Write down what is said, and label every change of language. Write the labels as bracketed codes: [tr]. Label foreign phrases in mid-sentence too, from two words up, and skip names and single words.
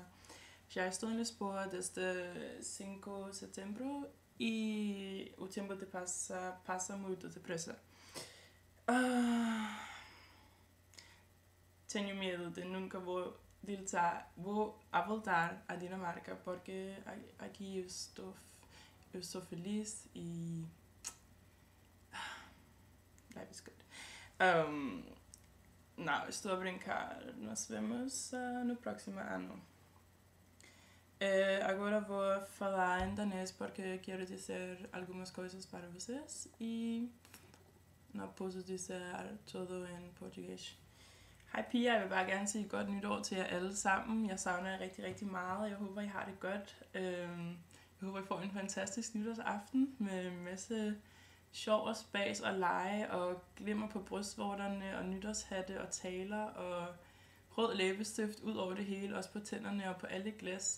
[pt] Já estou em Lisboa desde 5 de setembro e o tempo passa muito depressa. Tenho medo de nunca vou voltar à Dinamarca porque aqui eu estou feliz e [en] life is good. [pt] Não, estou a brincar. Nós vemos no próximo ano. Agora vou falar em danês porque quero dizer algumas coisas para vocês e não posso dizer tudo em português. [da] Hej piger, jeg vil bare gerne sige godt nytår til jer alle sammen. Jeg savner jer rigtig, rigtig meget, og jeg håber, I har det godt. Jeg håber, I får en fantastisk nytårsaften med en masse sjov og spas og lege og glimmer på brystvorterne og nytårshatte og taler og rød læbestift ud over det hele, også på tænderne og på alle glas.